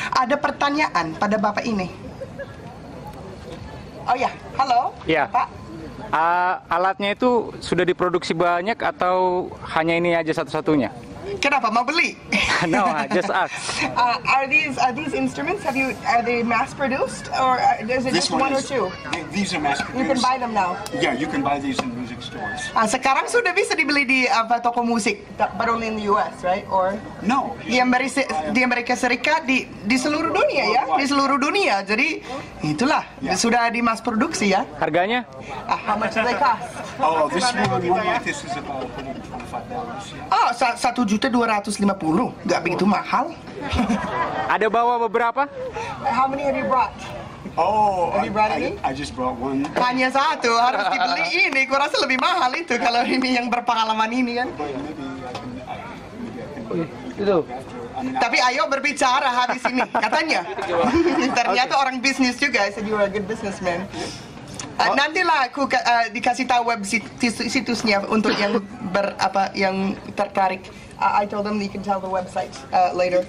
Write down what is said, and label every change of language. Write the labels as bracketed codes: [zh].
[id] Ada pertanyaan pada Bapak ini. Oh ya, halo. Ya. Pak. Alatnya itu sudah diproduksi banyak atau hanya ini aja satu-satunya? Kenapa mau beli? [en] No, just ask. Are these instruments? Are they mass produced or is it This just one one or is, two? these are mass produced. You can buy them now. Yeah, you can buy these in music stores. [id] Sekarang sudah bisa dibeli di toko musik, [en] but only in the US, right? Or No. [id] di Amerika Serikat, di seluruh dunia ya, di seluruh dunia. Jadi itulah sudah di mass produksi ya. Harganya? [en] How much do they cost? Oh, this one like this is about $125. [id] Oh, 1.250.000, nggak begitu mahal. Ada bawa beberapa? [en] How many have you brought? Oh, Have you brought any? I just brought one. [id] Hanya satu, harus dibeli ini. Kurasa lebih mahal itu kalau ini yang berpengalaman ini kan. [en] But maybe I can [id] Itu. Tapi ayo berbicara habis ini, katanya. Ternyata orang bisnis juga, [en] I said you are a good businessman. [id] Nantilah aku dikasih tahu web situsnya untuk yang yang tertarik. [en] I told them you can tell the website later.